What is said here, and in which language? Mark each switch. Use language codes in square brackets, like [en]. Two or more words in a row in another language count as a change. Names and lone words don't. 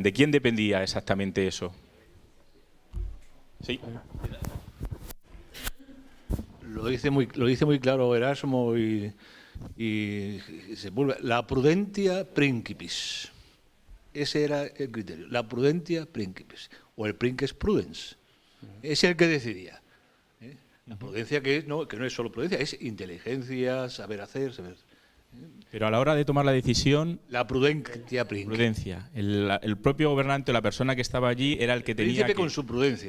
[es] ¿De quién dependía exactamente eso? Sí. Lo dice muy claro Erasmo y Sepúlveda. La [la] prudentia principis. [es] Ese era el criterio. La [la] prudentia principis. [es] O el [la] princeps prudens. [es] Es el que decidía. La prudencia que no es solo prudencia, es inteligencia, saber hacer, saber... Pero a la hora de tomar la decisión... La prudencia principis. Prudencia. El propio gobernante o la persona que estaba allí era el que tenía que... con su prudencia.